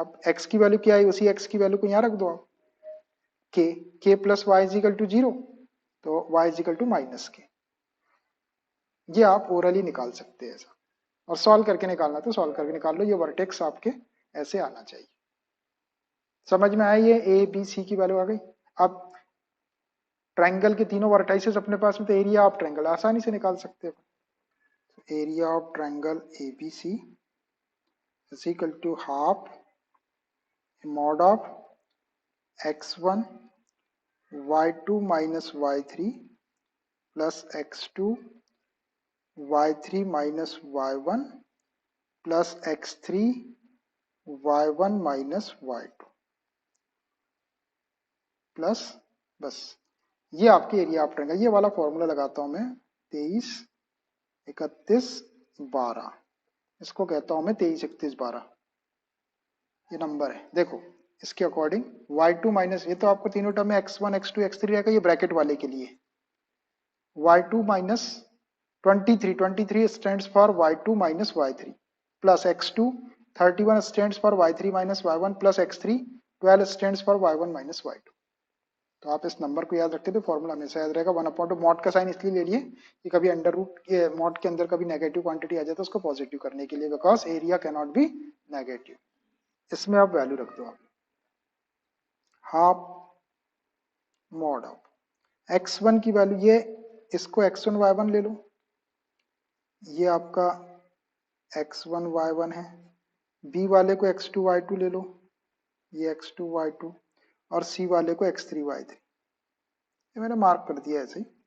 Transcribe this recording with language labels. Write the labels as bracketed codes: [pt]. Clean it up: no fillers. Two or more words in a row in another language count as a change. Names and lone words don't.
[hi] अब x की वैल्यू क्या आई, उसी x की वैल्यू को यहाँ रख दो आप, [en] k plus y equal to zero, [hi] तो [en] y equal to minus k, [hi] ये आप ओरली निकाल सकते हैं ऐसा, और सॉल्व करके निकालना तो सॉल्व करके निकाल लो, ये वर्टेक्स आपके ऐसे आना चाहिए। समझ में आया, ये ए बी सी की वैल्यू आ गई। अब ट्रायंगल के तीनों वर्टाइसेस अपने पास में, तो [en] area of triangle [hi] आसानी से निकाल सकते हो। [en] area of triangle A B C is equal to half mod of x1 y2 minus y3 plus x2 y3 minus y1 plus x3 y1 minus y2 plus, [hi] बस ये आपके [en] area of triangle. [hi] ये वाला फॉर्मूला लगाता हूं मैं, 23 31 12, इसको कहता हूं मैं 23 31 12, ये नंबर है। देखो इसके अकॉर्डिंग y2 माइनस, ये तो आपको तीनों टर्म में x1 x2 x3 रहेगा, ये ब्रैकेट वाले के लिए y2 माइनस [en] 23 stands for y2 minus y3 plus x2 31 stands for y3 minus y1 plus x3 12 stands for y1 minus y2। [hi] तो आप इस नंबर को याद रखते तो फॉर्मूला हमेशा याद रहेगा। 1/2 मॉड का साइन इसलिए ले लिए कि कभी [en] under root [hi] के मॉड के अंदर कभी [en] negative quantity [hi] आ जाए तो उसको पॉजिटिव करने के लिए, [en] because area can not be negative. [hi] इसमें आप वैल्यू रख दो, आप [en] half mod of [hi] x1 की वैल्यू, ये इसको x1 y1 ले लो, ये आपका x1 y1 है, b वाले को x2 y2 ले लो, ये x2 y2, और c वाले को x3 y3, ये मैंने मार्क कर दिया ऐसे ही।